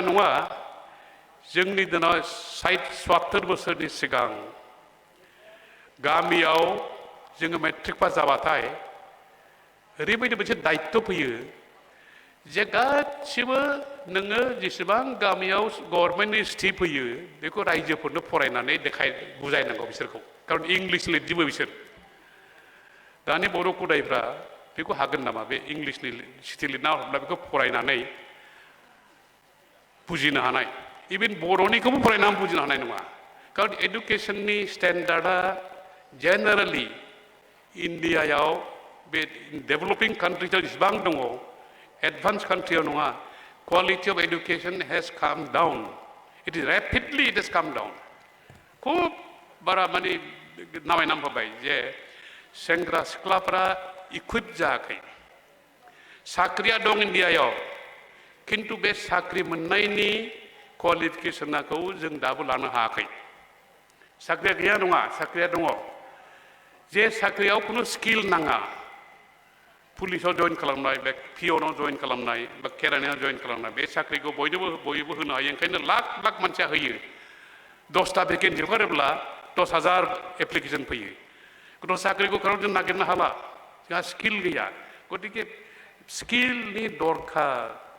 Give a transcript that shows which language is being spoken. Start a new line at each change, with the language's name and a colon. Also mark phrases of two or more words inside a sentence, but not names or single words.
Bodo: नङा जोंनि दिनाव 60-70 बोसोरनि सिगां गामियाव जोङो मेट्रिक पास जाबाथाय ओरैबायदि मोनसे दायित्व फैयो जे गासिबो नोङो जेसेबां गामियाव गभर्नमेन्टनि सिटि फैयो बेखौ रायजोफोरनो फरायनानै बुजायनांगौ बिसोरखौ खारन इंलिस लिरजोबो बिसोर दानि बर' गथ'फ्रा बेखौ हागोन नामा बे इंलिसनि सिटि लिरना हरब्ला बेखौ फरायनानै बुजिनो हानाय इभेन बर'निखौबो फरायनानै बुजिनो हानाय नङा खारन एडुकेसननि स्टेन्डार्डआ जेनेरेलि इन्डियायाव बे
English: developing countries
Bodo: जेसेबां दङ एडभान्स कान्ट्रियाव नङा
English: quality of education has come down it is rapidly come down
Bodo: खुब बारा माने नामायनानै फैबाय जे सेंग्रा सिख्लाफ्रा इकुइप जायाखै साख्रिया दं इन्डियायाव किन्तु बे साख्रि मोननायनि क्वालिफिकेसनखौ जों दाबो लानो हायाखै साख्रिया गैया नङा साख्रिया दङ जे साख्रियाव खुनु स्किल नाङा पुलिसाव जइन खालामनाय बा पिअनाव जइन खालामनाय बा केरानियाव जइन खालामनाय बे साख्रिखौ बयबो होनो हायो ओंखायनो लाख लाख मानसिया होयो 10टा भेकेन्सि ओंखारोब्ला 10,000 एप्लिकेसन फैयो गथ' साख्रिखौ खारन जों नागिरनो हाला जोंहा स्किल गैया गतिके स्किलनि दरखार